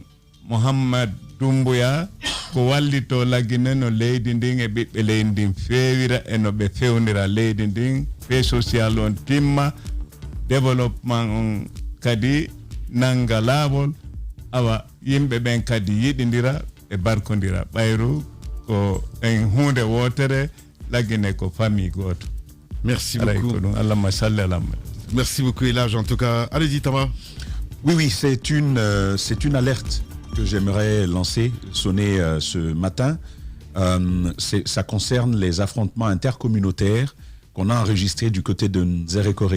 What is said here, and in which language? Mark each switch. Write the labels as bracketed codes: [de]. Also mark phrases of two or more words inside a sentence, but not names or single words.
[ff] Mohamed Doumbouya ko wallito lagine no leydi ndin e ɓiɓɓe leydi ndin feewira e no ɓe fewnira leydi ndin fe social on timma développement on kadi nanga laawol awa yimɓe ɓen kadi yiɗidira e barkodira ɓayru ko en hunde wotere lagine ko famille goto. [fr] Merci beaucoup. Merci beaucoup Elage. En tout cas, allez-y Tama. Oui, c'est une alerte que j'aimerais sonner ce matin. Ça concerne les affrontements intercommunautaires qu'on a enregistrés du côté de Nzérékoré.